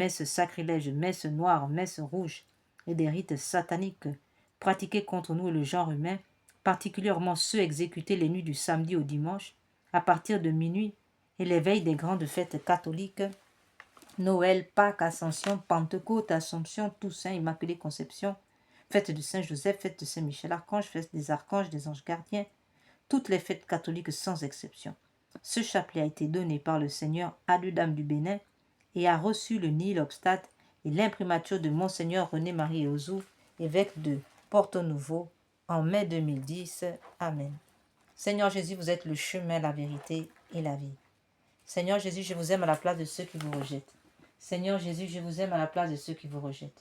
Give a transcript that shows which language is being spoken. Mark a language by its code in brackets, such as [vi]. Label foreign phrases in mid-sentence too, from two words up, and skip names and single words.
[fr] messes sacrilèges, messes noires, messes rouges et des rites sataniques pratiqués contre nous et le genre humain, particulièrement ceux exécutés les nuits du samedi au dimanche, à partir de minuit, et les veilles des grandes fêtes catholiques, Noël, Pâques, Ascension, Pentecôte, Assomption, Toussaint, Immaculée Conception, fête de Saint-Joseph, fête de Saint-Michel-Archange, fête des archanges, des anges gardiens, toutes les fêtes catholiques sans exception. Ce chapelet a été donné par le Seigneur à deux dames du Bénin et a reçu le [la] nihil-obstat [fr] et l'imprimature de Monseigneur René-Marie Ozou, évêque de Porto Novo, en mai 2010. Amen. Seigneur Jésus, vous êtes le chemin, la vérité et la vie. Seigneur Jésus, je vous aime à la place de ceux qui vous rejettent. Seigneur Jésus, je vous aime à la place de ceux qui vous rejettent.